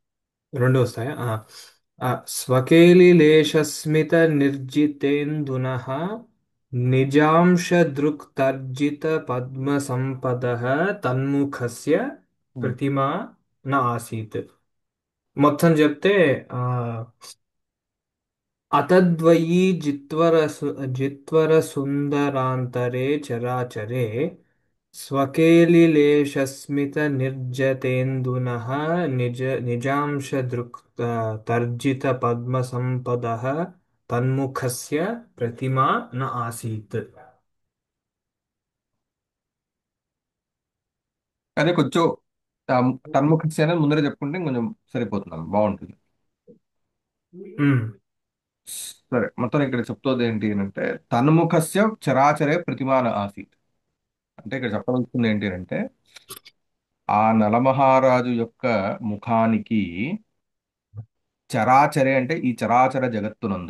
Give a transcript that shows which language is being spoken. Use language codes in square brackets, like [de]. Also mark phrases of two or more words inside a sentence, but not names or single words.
[te] రెండు వస్తాయా [sa] స్వకేలిలేశస్మిత నిర్జితేందునః నిజాంశదృక్తర్జిత పద్మసంపదః తన్ముఖస్య మ్. ప్రతిమా న ఆసీత్ [te] మొత్తం చెప్తే [sa] ఆ అతద్వయీ జిత్వరసుందరాంతరే చరాచరే स्वकेलिलेशस्मितनिर्जतेन्दुनः निजांशदृक् तर्जितपद्मसम्पदः तन्मुखस्य प्रतिमा न आसीत् [te] అదే కొంచెం తన్ముఖస్య అనేది ముందరే చెప్పుకుంటే కొంచెం సరిపోతున్నాం బాగుంటుంది ఉమ్, సరే మొత్తం ఇక్కడ చెప్తోంది ఏంటి అంటే [sa] తన్ముఖస్య చరాచరే ప్రతిమాన ఆసీత్ [te] అంటే ఇక్కడ చెప్పదలుచుకుంది ఏంటి అంటే ఆ నలమహారాజు యొక్క ముఖానికి చరాచరే అంటే ఈ చరాచర జగత్తునందు